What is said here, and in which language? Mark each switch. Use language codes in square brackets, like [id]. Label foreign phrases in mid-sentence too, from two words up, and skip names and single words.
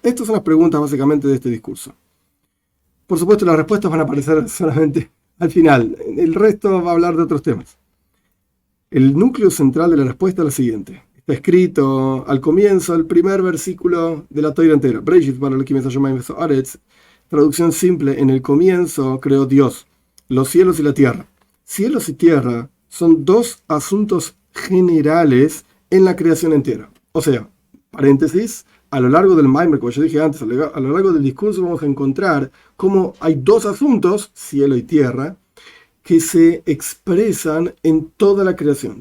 [es] Estas son las preguntas básicamente de este discurso. Por supuesto, las respuestas van a aparecer solamente al final. El resto va a hablar de otros temas. El núcleo central de la respuesta es la siguiente. Está escrito al comienzo, el primer versículo de la Torá entera. [he] בראשית ברא אלהים את השמים והארץ. [es] Traducción simple: en el comienzo creó Dios los cielos y la tierra. Cielos y tierra son dos asuntos generales en la creación entera. O sea, paréntesis, a lo largo del Maimer, como yo dije antes, a lo largo del discurso vamos a encontrar cómo hay dos asuntos, cielo y tierra, que se expresan en toda la creación.